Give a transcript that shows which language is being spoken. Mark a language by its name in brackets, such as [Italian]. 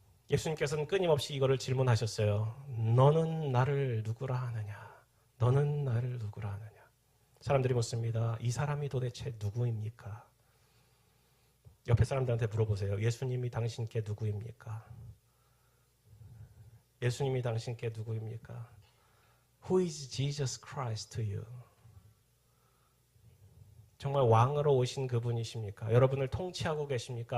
[Korean] 예수님께서는 끊임없이 이거를 질문하셨어요. 너는 나를 누구라 하느냐? 너는 나를 누구라 하느냐? 사람들이 묻습니다. 이 사람이 도대체 누구입니까? 옆에 사람들한테 물어보세요. 예수님이 당신께 누구입니까? 예수님이 당신께 누구입니까? [English] Who is Jesus Christ to you? [Korean] 정말 왕으로 오신 그분이십니까? 여러분을 통치하고 계십니까?